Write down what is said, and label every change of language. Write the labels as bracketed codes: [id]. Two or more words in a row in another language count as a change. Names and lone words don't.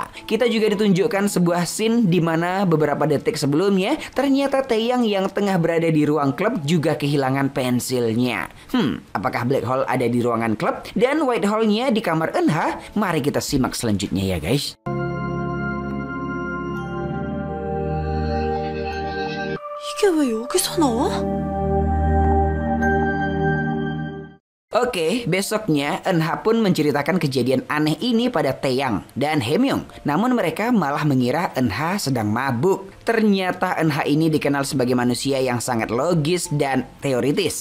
[id] Kita juga ditunjukkan sebuah scene di mana beberapa detik sebelumnya ternyata Taeyang yang tengah berada di ruang klub juga kehilangan pensilnya. Apakah [en] black hole [id] ada di ruangan klub dan [en] white hole- [id] nya di kamar Eunha? Mari kita simak selanjutnya ya guys. [ko] 이게 왜 여기서 나와? [id] Oke, besoknya Eunha pun menceritakan kejadian aneh ini pada Taeyang dan Haemyung. Namun mereka malah mengira Eunha sedang mabuk. Ternyata Eunha ini dikenal sebagai manusia yang sangat logis dan teoritis.